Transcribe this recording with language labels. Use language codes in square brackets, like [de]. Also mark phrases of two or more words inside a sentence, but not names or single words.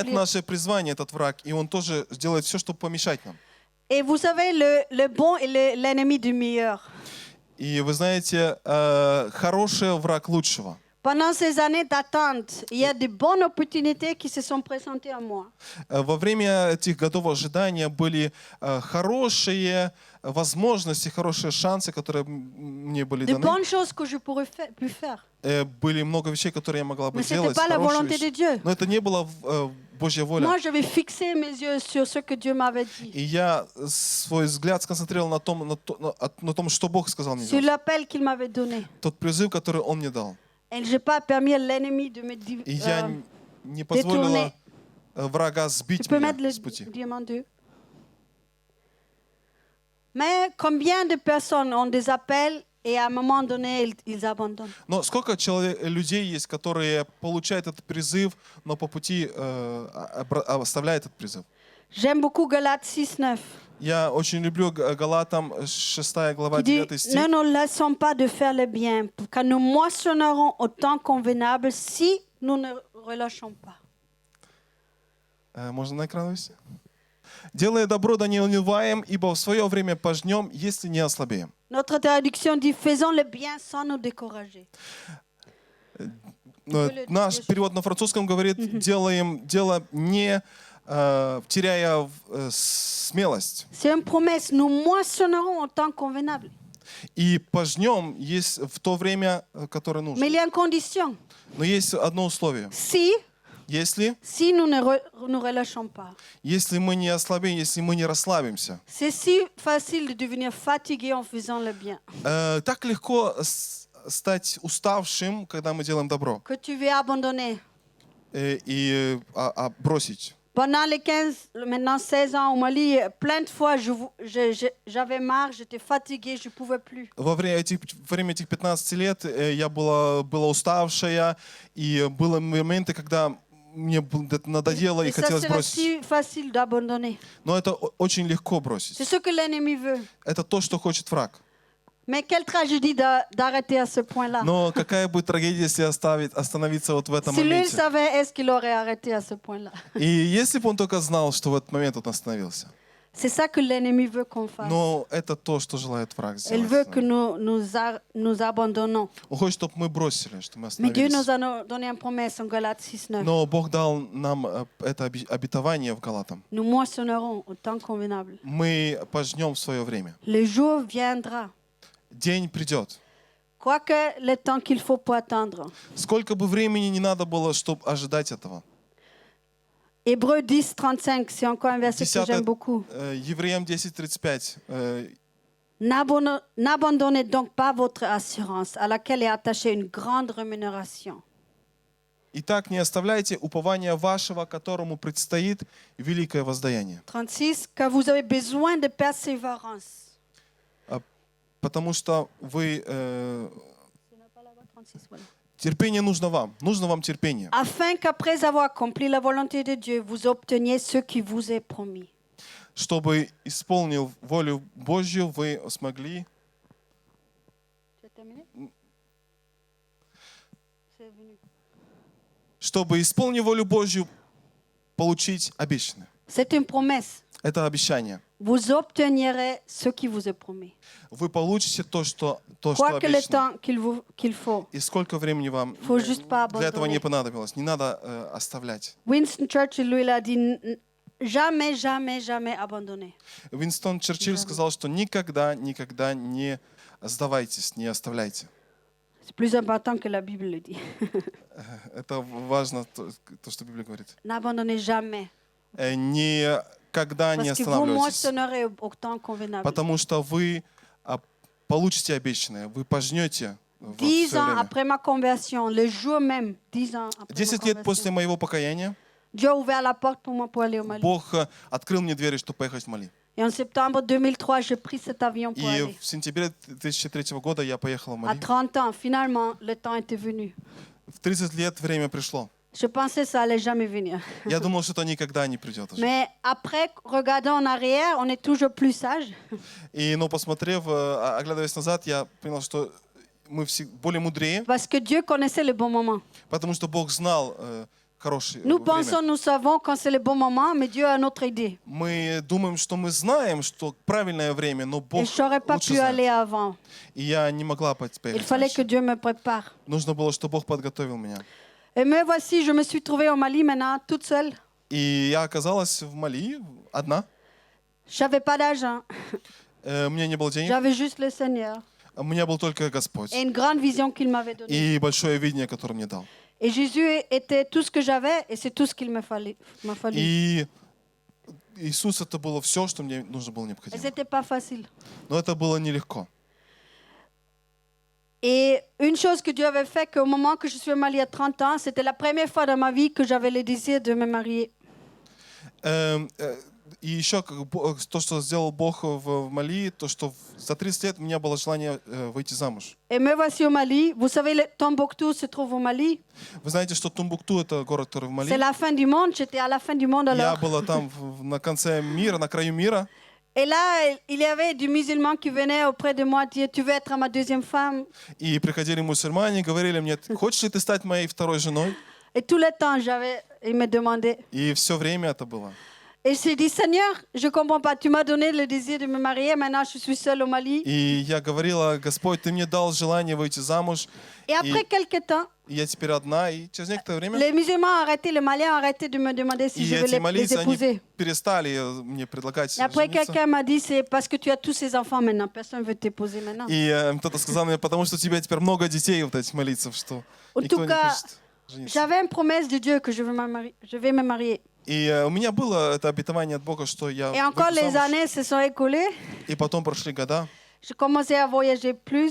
[fr] l'accomplir. [ru] наше призвание, этот враг, и он тоже делает все, чтобы помешать нам. [fr] Et vous savez, le bon est l'ennemi du meilleur. [ru] И вы знаете, хороший враг лучшего. [fr] Pendant ces années d'attente, il y a de bonnes opportunités qui se sont présentées à moi. [ru] Во время этих годов ожидания были хорошие возможности, хорошие шансы, которые мне были [fr] De [ru] даны. [fr] bonnes choses que je pourrais pu faire. [ru] Были много вещей, которые я могла бы [fr] Mais ce n'était [ru] делать. [fr] pas la [ru] хорошие [fr] volonté de [ru] вещи. [fr] Dieu. [ru] Но это не была Божья воля. [fr] Moi, j'avais fixé mes yeux sur ce que Dieu m'avait dit, [ru] И я свой взгляд сконцентрировал на том, что Бог сказал мне [fr] sur [ru] делать. [fr] l'appel qu'il m'avait donné. [ru] Тот призыв, который Он мне дал. [fr] Et je n'ai pas permis à l'ennemi de me [ru] И я не позволила врага [fr] Tu [ru] сбить [fr] peux mettre [ru] меня [fr] le [ru] с пути. [fr] diamant 2. Mais combien de personnes ont des appels et à un moment donné, ils abandonnent? [ru] Но сколько людей есть, которые получают этот призыв, но по пути оставляют этот призыв? [fr] J'aime beaucoup Galates 6:9. [ru] Я очень люблю Галатам 6 глава [fr] Qui dit, [ru] 9 стих. [fr] ne nous laissons pas de faire le bien, car nous moissonnerons au temps convenable si nous ne relâchons pas. [ru] Можно на экран вывести? Делая добро, да не унываем, ибо в свое время пожнем, если не ослабеем. [fr] Notre traduction dit, faisons le bien sans nous décourager. [ru] Наш перевод на французском говорит, делаем дело не теряя смелость. [fr] C'est une promesse, nous moissonnerons au temps convenable. [ru] И пожнем есть в то время, которое нужно. [fr] Mais il y a une condition. [ru] Но есть одно условие. [fr] Si nous ne relâchons pas. [ru] Если мы не ослабеем, если мы не расслабимся. [fr] C'est si facile de devenir fatigué en faisant le bien. [ru] Так легко стать уставшим, когда мы делаем добро. [fr] Que tu veux abandonner. [ru] И бросить. [fr] Pendant les 16 ans au Mali, plein de fois, j'avais marre, j'étais fatiguée, je ne pouvais plus. [ru] Во время этих 15 лет я была уставшая, и были моменты, когда мне надоело и хотелось бросить. [fr] C'est facile d'abandonner. [ru] Но это очень легко бросить. [fr] C'est ce que l'ennemi veut. [ru] Это то, что хочет враг. [fr] Mais quelle tragédie d'arrêter à ce point-là. [ru] Но какая будет трагедия, если остановиться вот в этом [fr] Si lui le [ru] моменте? [fr] savait, est-ce qu'il aurait arrêté à ce point-là? [ru] И если бы он только знал, что в этот момент он остановился. [fr] C'est ça que l'ennemi veut qu'on fasse. [ru] Но это то, что желает враг [fr] Il veut [ru] сделать. [fr] que nous abandonnons. [ru] Он хочет, чтобы мы бросили, чтобы мы [fr] Mais Dieu nous [ru] остановились. [fr] a donné une promesse en Galates 6:9. [ru] Но Бог дал нам это обетование в Галатам. [fr] Nous moissonnerons au temps convenable. [ru] Мы пожнем в свое время. [fr] Le jour viendra. [ru] День придет. [fr] Quoique le temps qu'il faut pour attendre. [ru] Сколько бы времени не надо было, чтобы ожидать этого. [fr] Hébreux 10:35, c'est encore un verset que 10 j'aime beaucoup. [ru] Евреям 10:35. [fr] N'abandonnez donc pas votre assurance, à laquelle est attachée une grande rémunération. [ru] Итак, не оставляйте упования вашего, которому предстоит великое воздаяние. [fr] 36, car vous avez besoin de persévérance. [ru] Потому что вы... [fr] C'est pas là-bas, 36, voilà. [ru] терпение нужно вам терпение. [fr] Afin qu'après avoir accompli la volonté de Dieu, vous obteniez ce qui vous est promis. [ru] Чтобы, исполнив волю Божью, вы смогли... [fr] Tu as terminé? C'est venu. [ru] Чтобы, исполнив волю Божью, получить обещанное. [fr] C'est une promesse. [ru] Это обещание. [fr] Vous obtiendrez ce qui vous est promis. [ru] Вы получите то, что [fr] Quoique le [ru] обещано. [fr] temps qu'il faut. [ru] И сколько времени вам [fr] Faut juste pas [ru] для этого [fr] abandonner. [ru] не понадобилось. Не надо оставлять. [fr] Winston Churchill, lui, il a dit jamais, jamais, jamais abandonner. [ru] Уинстон Черчилль сказал, что никогда не сдавайтесь, не оставляйте. [fr] C'est plus important que la Bible le dit. [ru] Это важно, то, что Библия говорит. [fr] N'abandonnez jamais. [ru] Никогда не [fr] Parce que vous [ru] останавливайтесь. [fr] moissonnerez au temps convenable. [ru] Потому что вы получите обещанное, вы пожнете в [fr] 10 [ru] свое [fr] ans [ru] время. [fr] après ma conversion, le jour même, 10 ans après 10 ma [ru] лет после [fr] conversion, [ru] моего покаяния [fr] Dieu a ouvert la porte pour moi pour aller au Mali. [ru] Бог открыл мне двери, чтобы поехать в Мали. [fr] Et en septembre 2003, j'ai pris cet avion pour [ru] И [fr] aller. [ru] в сентябре 2003 года я поехал в [fr] À [ru] Мали. [fr] 30 ans, finalement, le temps était venu. [ru] В 30 лет время пришло. [fr] Je pensais que ça allait jamais venir. [ru] Я думал, что это никогда не придет уже. [fr] Mais après, regardant en arrière, on est toujours plus sage. [ru] Но посмотрев, оглядываясь назад, я понял, что мы все более мудрее, [fr] Parce que Dieu connaissait le bon moment. [ru] потому что Бог знал хорошее [fr] Nous [ru] время. [fr] pensons, nous savons quand c'est le bon moment, mais Dieu a une autre idée. [ru] Мы думаем, что мы знаем, что правильное время, но [fr] Et [ru] Бог [fr] je n'aurais pas [ru] лучше [fr] pu aller [ru] знает. [fr] avant. [ru] И я не могла [fr] Il [ru] поехать [fr] fallait que [ru] раньше. [fr] Dieu me prépare. [ru] Нужно было, чтобы Бог подготовил меня. [fr] Et me voici, je me suis trouvée au Mali maintenant, toute seule. [ru] И я оказалась в Мали одна. [fr] Je n'avais pas d'argent, [ru] У меня не было денег. [fr] j'avais juste le Seigneur [ru] У меня был только Господь. [fr] et une grande vision qu'il m'avait donnée. [ru] И большое видение, которое мне дал. [fr] Et Jésus était tout ce que j'avais et c'est tout ce qu'il m'a fallu. [ru] И Иисус — это было все, что мне нужно было [fr] Et [ru] необходимо. [fr] c'était pas facile. [ru] Но это было нелегко. [fr] Et une chose que Dieu avait fait, qu'au moment que je suis au Mali à 30 ans, c'était la première fois dans ma vie que j'avais le désir de me marier. [ru] И еще то, что сделал Бог в Мали, то, что за 30 лет у меня было желание выйти замуж. [fr] Et me voici au Mali. Vous savez, le Tombouctou se trouve au Mali. [ru] Вы знаете, что Тумбукту — это город, который в Мали. [fr] C'est la fin du monde. J'étais à la fin du monde [ru] Я [fr] alors. [ru] была там на конце мира, на краю мира. [fr] Et là, il y avait des musulmans qui venaient auprès de moi dire, tu veux être ma deuxième femme? [ru] И приходили мусульмане, говорили мне: хочешь ли ты стать моей второй женой? [fr] Et tout le temps, ils me demandaient. [ru] И все время это было. [fr] Et j'ai dit, Seigneur, je ne comprends pas. Tu m'as donné le désir de me marier. Maintenant, je suis seule au Mali. [ru] И я говорила: Господь, ты мне дал желание выйти замуж. Et après quelques temps, И я теперь одна. И через некоторое время [fr] les musulmans ont arrêté, les Maliens ont arrêté de me demander si [ru] и [fr] je veux [ru] эти [fr] les [ru] молитвы, они [fr] épouser. [ru] перестали мне предлагать [fr] Et après, [ru] жениться. [fr] quelqu'un m'a dit, c'est parce que tu as tous ces enfants maintenant. Personne ne veut t'épouser maintenant. [ru] И кто-то сказал мне: потому что у тебя теперь много детей, вот этих молитв, что [fr] En [ru] никто [fr] tout [ru] не [fr] cas, [ru] хочет жениться. [fr] j'avais une promesse de Dieu que je vais me marier. [ru] И у меня было это обетование от Бога, что я [fr] Et encore, [ru] выйду [fr] les [ru] замуж. [fr] années se sont écoulées. [ru] И потом прошли года, [fr] Je commençais à voyager plus.